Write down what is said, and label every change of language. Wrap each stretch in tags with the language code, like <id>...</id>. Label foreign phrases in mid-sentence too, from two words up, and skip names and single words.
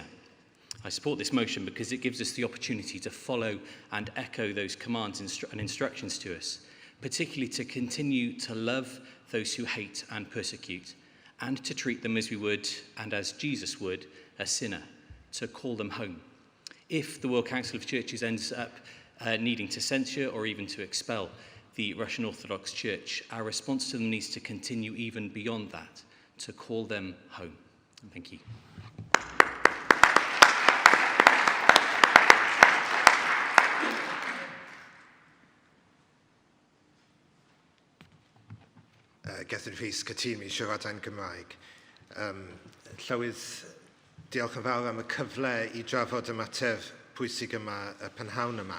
<en>I support this motion because it gives us the opportunity to follow and echo those commands and instructions to us, particularly to continue to love those who hate and persecute, and to treat them as we would, and as Jesus would, a sinner, to call them home. If the World Council of Churches ends up needing to censure or even to expel the Russian Orthodox Church, our response to them needs to continue even beyond that, to call them home. Thank you.</en> <cy>Gethin Rhys Cytun, mi siarad yn Gymraeg. Llywydd, diolch yn fawr am y cyfle I drafod y mater pwysig yma, y penhawn yma.</cy>